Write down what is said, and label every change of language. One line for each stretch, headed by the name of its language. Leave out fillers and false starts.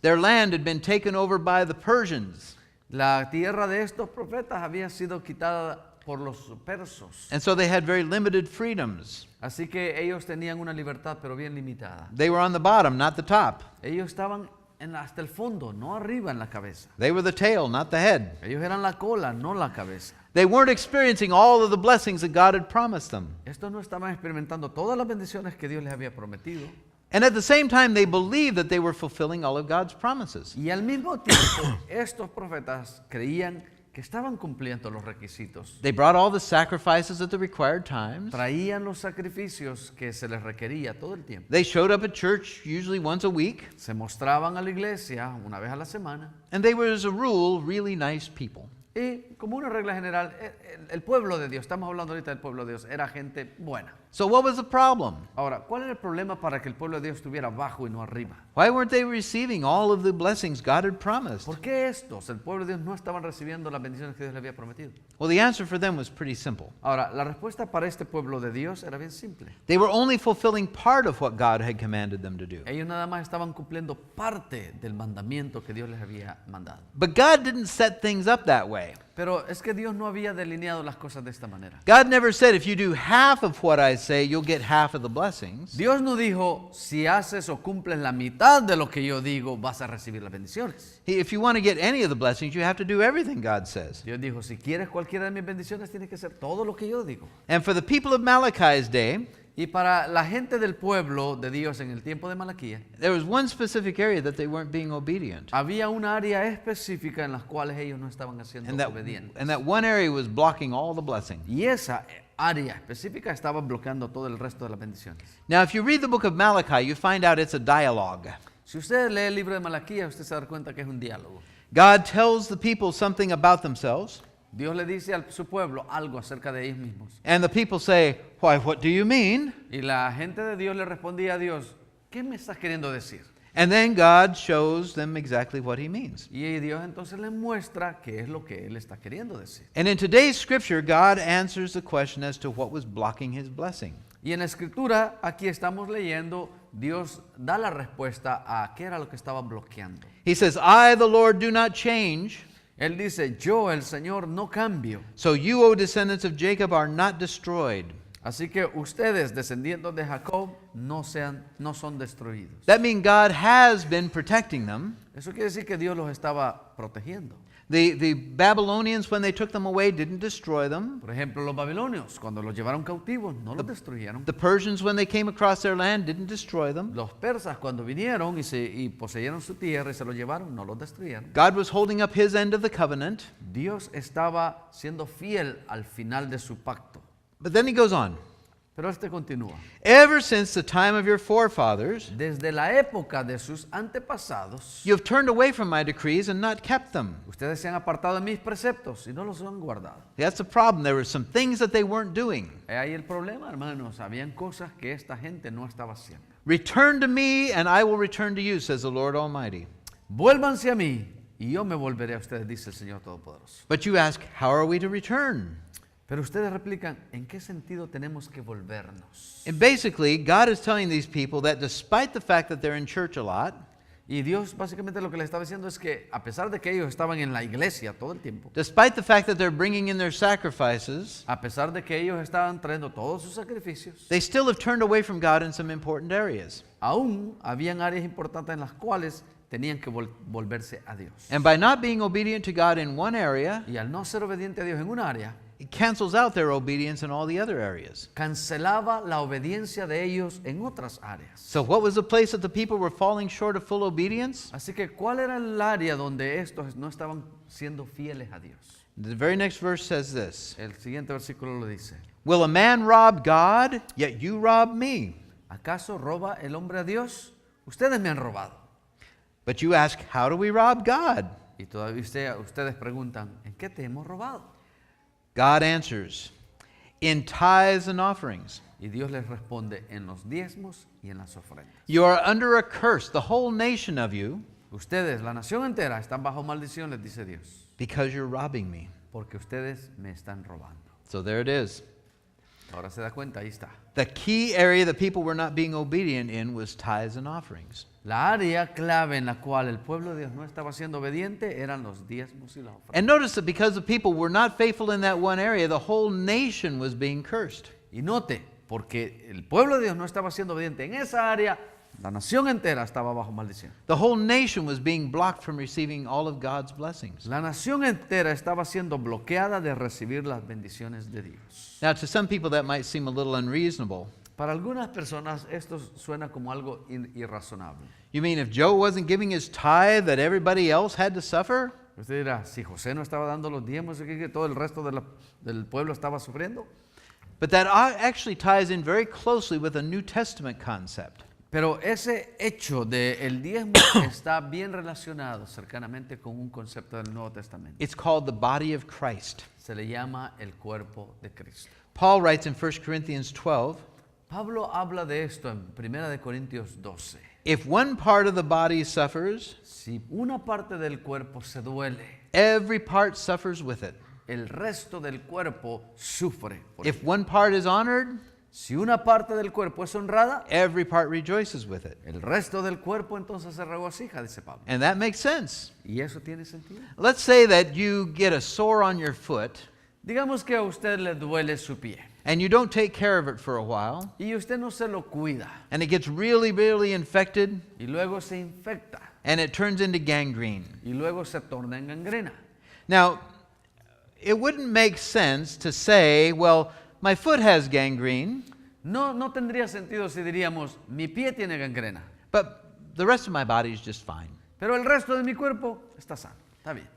English: Their land had been taken over by the Persians.
Spanish: La tierra de estos profetas había sido quitada por los persos.
English: And so they had very limited freedoms.
Spanish: Así que ellos tenían una libertad, pero bien limitada.
English: They were on the bottom, not the top.
Spanish: Ellos estaban hasta el fondo, no arriba en la cabeza.
English: They were the tail, not the head.
Spanish: Ellos eran la cola, no la cabeza.
English: They weren't experiencing all of the blessings that God had promised them.
Spanish: Estos no estaban experimentando todas las bendiciones que Dios les había prometido.
English: And at the same time, they believed that they were fulfilling all of God's promises.
Spanish: Y al mismo tiempo, estos profetas creían que estaban cumpliendo los requisitos.
English: They brought all the sacrifices at the required times.
Spanish: Traían los sacrificios que se les requería todo el tiempo.
English: They showed up at church usually once a week.
Spanish: Se mostraban a la iglesia una vez a la semana.
English: And they were, as a rule, really nice people.
Spanish: Y como una regla general, el pueblo de Dios, estamos hablando ahorita del pueblo de Dios, era gente buena.
English: So what was the problem?
Spanish: Ahora, ¿cuál era el problema para que el pueblo de Dios estuviera abajo y no arriba?
English: Why weren't they receiving all of the blessings God had promised?
Spanish: ¿Por qué estos, el pueblo de Dios, no estaban recibiendo las bendiciones que Dios les había prometido?
English: Well, the answer for them was pretty simple.
Spanish: Ahora, la respuesta para este pueblo de Dios era bien simple.
English: They were only fulfilling part of what God had commanded them to do.
Spanish: Ellos nada más estaban cumpliendo parte del mandamiento que Dios les había mandado.
English: But God didn't set things up that way.
Spanish: Pero es que Dios no había delineado las cosas de esta manera.
English: God never said, if you do half of what I say, you'll get half of the blessings.
Spanish: Dios no dijo, si haces o cumples la mitad de lo que yo digo, vas a recibir las bendiciones.
English: If you want to get any of the blessings, you have to do everything God says.
Spanish: Dios dijo, si quieres cualquiera de mis bendiciones, tienes que hacer todo lo que yo digo.
English: And for the people of Malachi's day,
Spanish: Y para la gente del pueblo de Dios en el tiempo de Malaquía,
English: there was one specific area that they weren't being obedient.
Spanish: había una área específica en las cuales ellos no estaban haciendo obedientes.
English: And that one area was blocking all the blessing.
Spanish: Y esa área específica estaba bloqueando todo el resto de las bendiciones.
English: Now, if you read the book of Malachi, you find out it's a dialogue.
Spanish: Si usted lee el libro de Malaquía, usted se da cuenta que es un diálogo.
English: God tells the people something about themselves,
Spanish: Dios le dice a su pueblo algo acerca de ellos mismos.
English: and the people say, "Why, what do you mean?"
Spanish: Y la gente de Dios le respondía a Dios, ¿qué me estás queriendo decir?
English: And then God shows them exactly what he means.
Spanish: Y Dios entonces le muestra qué es lo que Él está queriendo decir.
English: And in today's scripture, God answers the question as to what was blocking his blessing.
Spanish: Y en la escritura, aquí estamos leyendo, Dios da la respuesta a qué era lo que estaba bloqueando.
English: He says, "I, the Lord, do not change.
Spanish: Él dice, yo, el Señor, no cambio.
English: So you, O descendants of Jacob, are not destroyed."
Spanish: Así que ustedes, descendientes de Jacob, no son destruidos.
English: That means God has been protecting them.
Spanish: Eso quiere decir que Dios los estaba protegiendo.
English: The Babylonians, when they took them away, didn't destroy them.
Spanish: Por ejemplo, los babilonios, cuando los llevaron cautivos, no los destruyeron.
English: The Persians, when they came across their land, didn't destroy them.
Spanish: Los persas, cuando vinieron y poseyeron su tierra y se los llevaron, no los destruyeron.
English: God was holding up his end of the covenant.
Spanish: Dios estaba siendo fiel al final de su pacto.
English: But then he goes on.
Spanish: Pero este continúa.
English: Ever since the time of your forefathers,
Spanish: Desde la época de sus antepasados,
English: you have turned away from my decrees and not kept them.
Spanish: ustedes se han apartado de mis preceptos y no los han guardado.
English: That's the problem. There were some things that they weren't doing.
Spanish: Ahí el problema, hermanos. Habían cosas que esta gente no estaba haciendo.
English: Return to me, and I will return to you, says the Lord Almighty.
Spanish: Vuélvanse a mí y yo me volveré a ustedes, dice el Señor Todopoderoso.
English: But you ask, how are we to return?
Spanish: Pero ustedes replican, ¿en qué sentido tenemos que volvernos?
English: And basically, God is telling these people that despite the fact that they're in church a lot,
Spanish: Y Dios básicamente lo que les estaba diciendo es que a pesar de que ellos estaban en la iglesia todo el tiempo,
English: despite the fact that they're bringing in their sacrifices,
Spanish: a pesar de que ellos estaban trayendo todos sus sacrificios,
English: they still have turned away from God in some important areas.
Spanish: aún habían áreas importantes en las cuales tenían que volverse a Dios.
English: And by not being obedient to God in one area,
Spanish: Y al no ser obediente a Dios en una área,
English: it cancels out their obedience in all the other areas.
Spanish: cancelaba la obediencia de ellos en otras áreas.
English: So what was the place that the people were falling short of full obedience?
Spanish: Así que, ¿cuál era el área donde estos no estaban siendo fieles a Dios?
English: The very next verse says this.
Spanish: El siguiente versículo lo dice.
English: Will a man rob God, yet you rob me?
Spanish: ¿Acaso roba el hombre a Dios? Ustedes me han robado.
English: But you ask, how do we rob God?
Spanish: Y todavía ustedes preguntan, ¿en qué te hemos robado?
English: God answers, in tithes and offerings.
Spanish: Y Dios les responde en los diezmos y en las ofrendas.
English: You are under a curse, the whole nation of you,
Spanish: Ustedes, la nación entera, están bajo maldición, les dice Dios,
English: because you're robbing me.
Spanish: porque ustedes me están robando.
English: So there it is.
Spanish: Ahora se da cuenta, ahí está.
English: The key area that people were not being obedient in was tithes and offerings.
Spanish: La área clave en la cual el pueblo de Dios no estaba siendo obediente eran los diezmos y las ofrendas.
English: And notice that because the people were not faithful in that one area, the whole nation was being cursed.
Spanish: Y note, porque el pueblo de Dios no estaba siendo obediente en esa área, la nación entera estaba bajo maldición.
English: The whole nation was being blocked from receiving all of God's blessings.
Spanish: La nación entera estaba siendo bloqueada de recibir las bendiciones de Dios.
English: Now, to some people, that might seem a little unreasonable.
Spanish: Para algunas personas esto suena como algo irrazonable.
English: You mean if Joe wasn't giving his tithe, that everybody else had to suffer?
Spanish: Usted dirá, si José no estaba dando los diezmos, ¿es que todo el resto del pueblo estaba sufriendo?
English: But that actually ties in very closely with a New Testament concept.
Spanish: Pero ese hecho del diezmo está bien relacionado cercanamente con un concepto del Nuevo Testamento.
English: It's called the body of Christ.
Spanish: Se le llama el cuerpo de Cristo.
English: Paul writes in 1 Corinthians 12,
Spanish: Pablo habla de esto en 1 de Corintios 12.
English: if one part of the body suffers,
Spanish: Si una parte del cuerpo se duele,
English: every part suffers with it.
Spanish: el resto del cuerpo sufre. por
English: If
Spanish: ello.
English: one part is honored,
Spanish: Si una parte del cuerpo es honrada,
English: every part rejoices with it.
Spanish: el resto del cuerpo entonces se regocija, dice Pablo.
English: And that makes sense.
Spanish: Y eso tiene sentido.
English: Let's say that you get a sore on your foot
Spanish: Digamos que a usted le duele su pie
English: and you don't take care of it for a while,
Spanish: y usted no se lo cuida
English: and it gets really, really infected,
Spanish: y luego se infecta
English: and it turns into gangrene.
Spanish: y luego se torna en gangrena.
English: Now, it wouldn't make sense to say, well, my foot has gangrene,
Spanish: No tendría sentido si diríamos, mi pie tiene gangrena,
English: but the rest of my body is just fine.
Spanish: pero el resto de mi cuerpo está sano, está bien.